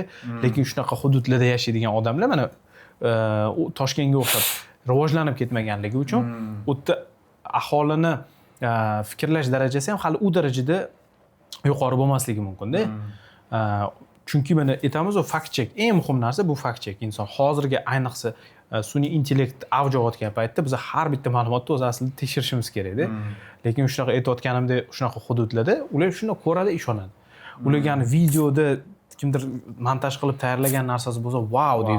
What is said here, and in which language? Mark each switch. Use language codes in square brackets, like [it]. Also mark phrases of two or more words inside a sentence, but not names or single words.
[uz] Lekin shunaqa hududlarda yashaydigan odamlar mana Toshkentga o'xshab rivojlanib ketmaganligi uchun u yerda aholini fikrlash darajasi ham hali u darajada yuqori bo'lmasligi mumkin-da. Chunki mana aytamiz, o [en] fact check [uz] eng muhim narsa bu [en] fact check. [uz] Inson hozirgi ayniqsa sun'iy intellekt avj olayotgan paytda biz har bitta ma'lumotni o'z aslida tekshirishimiz kerak-da. Lekin shunaqa aytayotganimdek, shunaqa hududlarda ular shuni ko'radi, ishonadi. Ularga videoda kimdir montaj qilib tayyorlagan narsasi bo'lsa, wow deydi.